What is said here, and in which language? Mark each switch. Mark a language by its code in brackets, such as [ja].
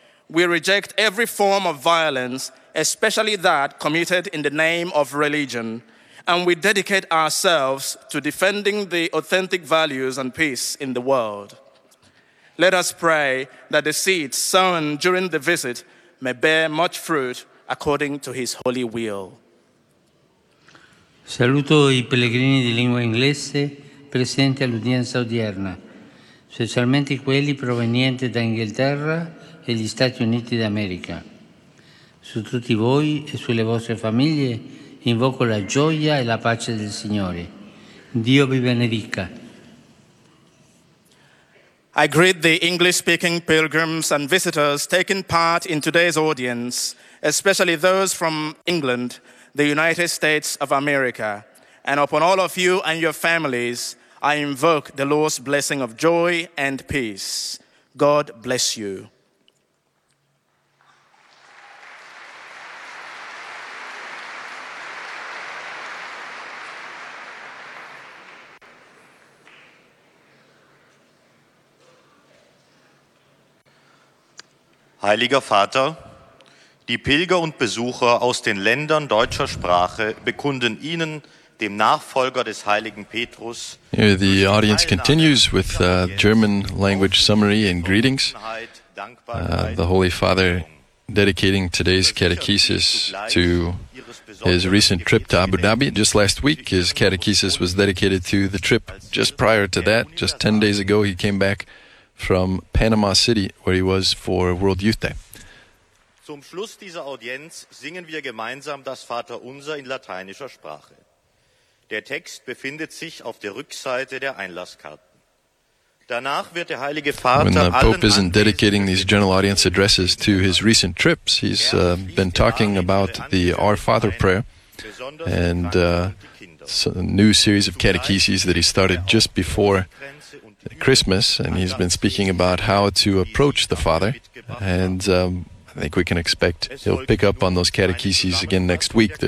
[en] We reject every form of violence, especially that committed in the name of religion, and we dedicate ourselves to defending the authentic values and peace in the world. Let us pray that the seeds sown during the visit may bear much fruit according to his holy will. [it] Saluto I pellegrini di lingua inglese presenti all'udienza odierna, specialmente quelli provenienti da Inghilterra e gli Stati Uniti d'America. Su tutti voi e sulle vostre famiglie invoco la gioia e la pace del Signore. Dio vi benedica. [en] I greet the English-speaking pilgrims and visitors taking part in today's audience, especially those from England, the United States of America. And upon all of you and your families, I invoke the Lord's blessing of joy and peace. God bless you. [de] Heiliger Vater, die Pilger und Besucher aus den Ländern deutscher Sprache bekunden Ihnen, dem Nachfolger des heiligen Petrus. [en] Here the audience continues with German language summary and greetings. The Holy Father dedicating today's catechesis to his recent trip to Abu Dhabi. Just last week, his catechesis was dedicated to the trip just prior to that. Just 10 days ago, he came back from Panama City, where he was for World Youth Day. [de] Zum Schluss dieser Audienz singen wir gemeinsam das Vaterunser in lateinischer Sprache. Der Text befindet sich auf der Rückseite der Einlasskarten. Danach wird der Heilige Vater [en] When the Pope isn't dedicating these general audience addresses to his recent trips, he's been talking about the Our Father prayer and a new series of catecheses that he started just before Christmas, and he's been speaking about how to approach the Father, and I think we can expect he'll pick up on those catecheses again next week.